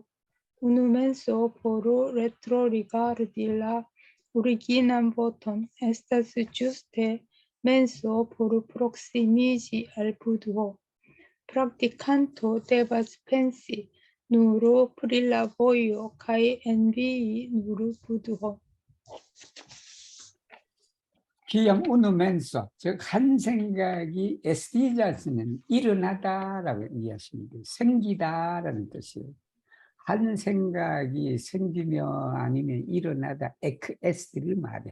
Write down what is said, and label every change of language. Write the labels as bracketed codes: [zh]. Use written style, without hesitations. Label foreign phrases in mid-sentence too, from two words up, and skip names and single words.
[eo] Unu menso por retrorigardi la originan voton estas ĝuste menso por proksimiĝi al Budho. Praktikanto devas pensi nur pri la vojo kaj envii nur Budho. [ko] 기양 우누면서 즉 한 생각이 에스티자스는 일어나다라고 이해하시면 돼요. 생기다라는 뜻이에요. 한 생각이 생기며 아니면 일어나다 에스티를 말해.